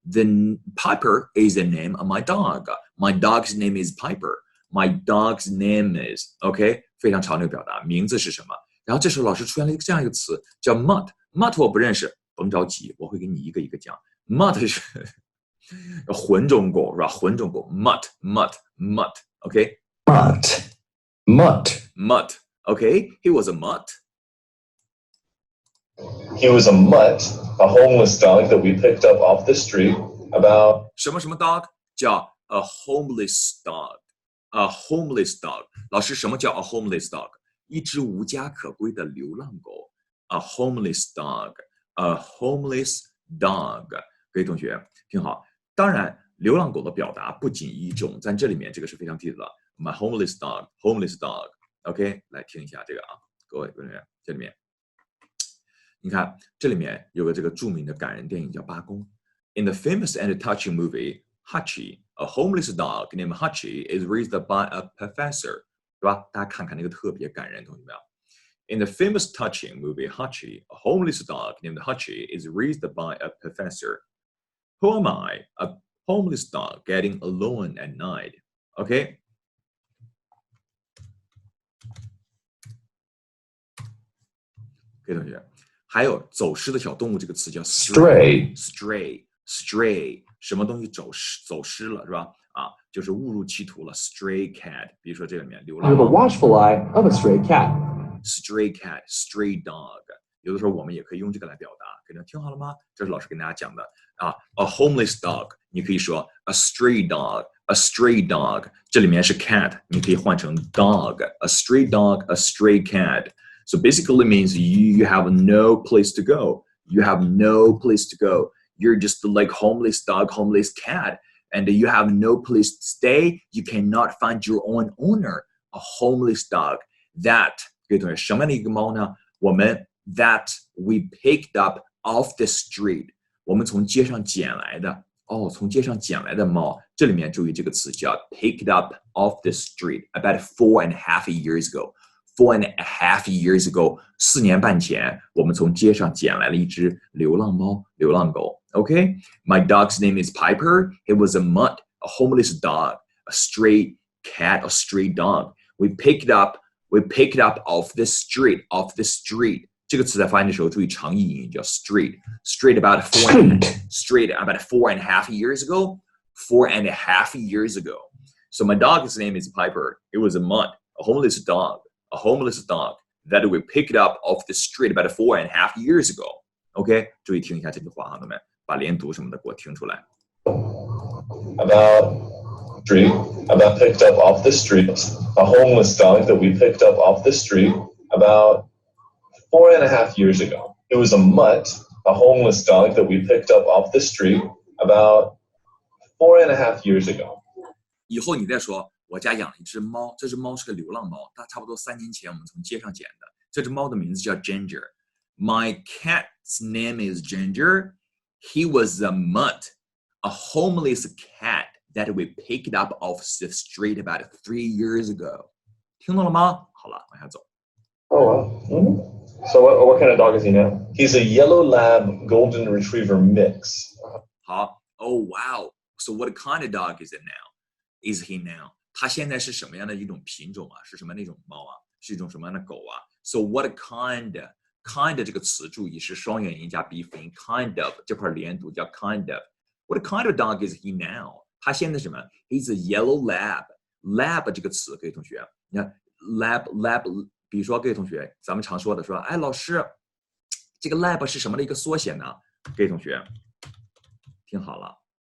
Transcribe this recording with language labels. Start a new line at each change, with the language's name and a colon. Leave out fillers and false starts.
English: Then Piper is the name of my dog. My dog's name is Piper. My dog's name is.
Chinese: OK， 非常常用表达，名字是什么？然后这时候老师出现了这样一个词叫 mutt。mutt 我不认识，甭着急，我会给你一个一个讲。 mutt 是混种狗是吧？混种狗 mutt。OK， mutt.
English: Okay, he was a mutt. He was a mutt, a homeless dog that we picked up off the street about
Chinese: 什么
English: dog 叫 a homeless dog. A homeless dog.
Chinese: 老师，什么叫
English: a homeless dog？
Chinese: 一只无家可归的流浪狗。
English: A homeless dog. A homeless dog.
Chinese: 各位同学听好，当然流浪狗的表达不仅一种，在这里面这个是非常地道的。
English: My homeless dog, homeless dog。
Chinese: OK， 来听一下这个啊，各位同学，这里面，你看这里面有个这个著名的感人电影叫《八公》。
English: In the famous and touching movie Hachi, a homeless dog named Hachi is raised by a professor，
Chinese: 对吧？大家看看那个特别感人，同学们。
English: In the famous touching movie Hachi, a homeless dog named Hachi is raised by a professor. Who am I? A homeless dog getting alone at night. OK。
Chinese: 各位同学，还有走失的小动物这个词叫 stray，stray，stray，什么东西走失了是吧？啊，就是误入歧途了 ，stray cat。比如说这里面流浪
English: Under the
Chinese: 猫
English: watchful eye of a stray cat.
Chinese: ，stray cat，stray dog。有的时候我们也可以用这个来表达，给大家听好了吗？这是老师跟大家讲的啊。
English: A homeless dog，
Chinese: 你可以说
English: a stray dog，a stray dog。
Chinese: 这里面是
English: cat，
Chinese: 你可以换成
English: dog，a stray dog，a stray cat。So basically means you have no place to go. You have no place to go. You're just like homeless dog, homeless cat, and you have no place to stay. You cannot find your own owner. A homeless dog.
Chinese: That 各位同学，什么样的一个猫呢？我们
English: that we picked up off the street.
Chinese: 我们从街上捡来的。哦，从街上捡来的猫，这里面注意这个词叫
English: picked up off the street. About 4.5 years ago. 4.5 years ago，
Chinese: 4年半前，我们从街上捡来了一只流浪猫、流浪狗。
English: Okay, my dog's name is Piper. It was a mutt, a homeless dog, a stray cat, a stray dog. We picked up off the street, off the street.
Chinese: 这个词在发音的时候注意长义音叫 street.
English: Street about 4.5 years ago. 4.5 years ago. So my dog's name is Piper. It was a mutt, a homeless dog. A homeless dog that we picked up off the street about 4.5 years ago.
Chinese: OK， 注意听一下这句话，朋友们，把连读什么的给我听出来。
English: About picked up off the street. A homeless dog that we picked up off the street about 4.5 years ago. It was a mutt, a homeless dog that we picked up off the street about 4.5 years ago.
Chinese: 以后你再说。我家养了一只猫，这只猫是个流浪猫，它差不多3年前我们从街上捡的。这只猫的名字叫 Ginger。
English: My cat's name is Ginger. He was a mutt, a homeless cat that we picked up off the street about 3 years ago.
Chinese: 听懂了吗？好了，往下走。
English: Oh, wow. Mm-hmm. So what kind of dog is he now? He's a yellow lab golden retriever mix.
Chinese: 好
English: ，Oh wow. So what kind of dog is it now? Is he now?
Chinese: 它现在是什么样的一种品种啊？是什么那种猫啊？是一种什么样的狗啊 ？
English: So what kind?
Chinese: Kind 这个词注意是双元音加鼻辅音 ，kind of 这块连读叫 kind of。
English: What kind of dog is he now?
Chinese: 他现在什么
English: ？He's a yellow lab.
Chinese: Lab 这个词，各位同学，你看 lab， 比如说各位同学，咱们常说的说，哎，老师，这个 lab 是什么的一个缩写呢？各位同学，听好了。